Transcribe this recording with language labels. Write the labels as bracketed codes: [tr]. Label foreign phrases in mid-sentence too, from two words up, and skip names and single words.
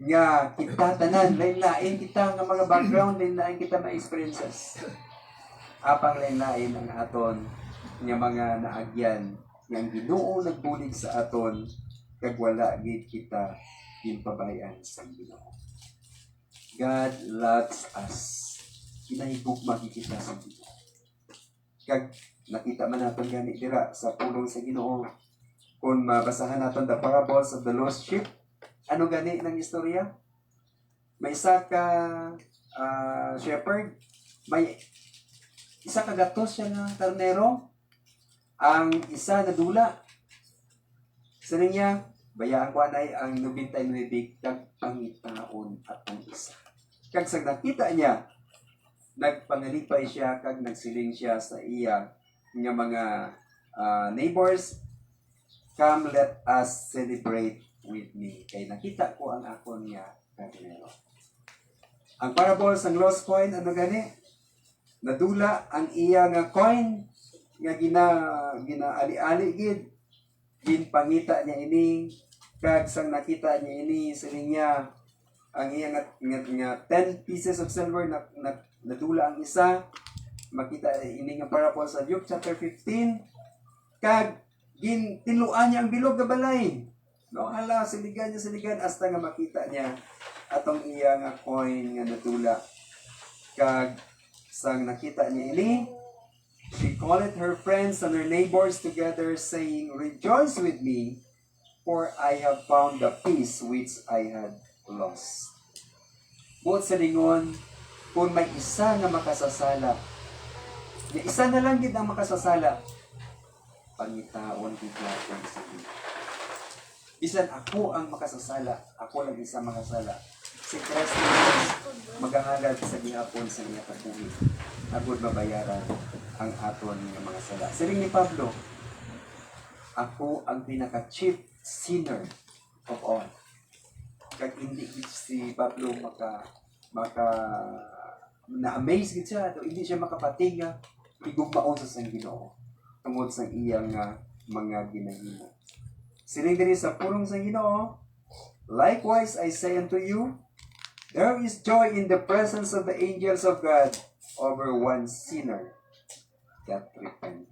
[hil] nga kita tanan lain-lain kita nga mga background, lain-lain kita mga experiences. Apang lain-lain ang aton nga mga naagyan nga ang Ginoo nagbulig sa aton kag wala gid kita ginpabayan sa Ginoo. [en] God loves us. [hil] Kinahigugma gid kita sa Ginoo. Kag nakita man naton gani dira sa pulong sa Ginoo kung mabasahan naton [en] the parables of the lost sheep. [hil] Ano gani ng istorya? May isa ka shepherd, may isa ka gatos siya nga karnero, ang isa nadula. Sa niya, bayaan ko anay ang 99 kag pangitaon at ang isa. Kag sa nakita niya, nagpangalipay siya kag nagsiling siya sa iya nga mga neighbors, [en] come let us celebrate with me. [hil] Kay nakita ko ang akon nga karnero. Ang parable sa [en] lost coin, [hil] ano gani? Nadula ang iya nga coin nga ginaali-ali gid. Ginpangita niya ini kag sang nakita niya ini siling niya ang iya nga [en] 10 pieces of silver [hil] nadula ang isa. Makita ini nga parable sa Luke chapter 15 kag tinuan niya ang bilog nga balay. No, hala, siligan hasta nga makita niya atong iya nga coin nga nadula. Kag sang nakita niya ini, [en] she called her friends and her neighbors together, saying, "Rejoice with me, for I have found the peace which I had lost." [hil] Buot sa lingon, kung may isa nga makasasala, nga isa na lang gid ang makasasala, pangitaon gid natin sa Ginoo. Bisan ako ang makasasala, ako lang isa makasala. Si Kristo maghangalad sa gihapon sa niya kabuhi. Agud mabayaran ang aton nga mga sala. Siling ni Pablo, ako ang pinaka- [en] chief sinner of all. [hil] Kag hindi si Pablo na-amaze gid siya, hindi siya makapatinga igugmaon sa sang Ginoo tungod sa iyang mga ginahimo. Siling diri sa pulong sa Ginoo, [en] likewise I say unto you, there is joy in the presence of the angels of God over one sinner that repent.